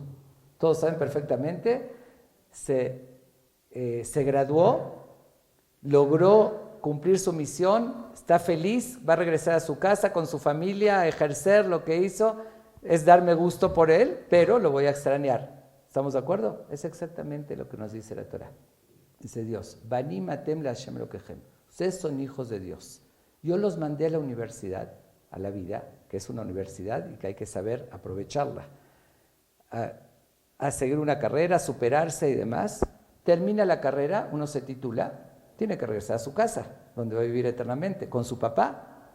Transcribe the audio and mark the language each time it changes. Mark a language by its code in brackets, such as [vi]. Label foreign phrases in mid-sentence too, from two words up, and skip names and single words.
[es] Todos saben perfectamente, se graduó, logró cumplir su misión, está feliz, va a regresar a su casa con su familia, a ejercer lo que hizo, es darme gusto por él, pero lo voy a extrañar. ¿Estamos de acuerdo? Es exactamente lo que nos dice la Torá. Dice Dios, [he] בנים אתם להשם אלוהיכם. [es] Ustedes son hijos de Dios. Yo los mandé a la universidad, a la vida, que es una universidad y que hay que saber aprovecharla, a seguir una carrera, a superarse y demás. Termina la carrera, uno se titula, tiene que regresar a su casa, donde va a vivir eternamente, con su papá.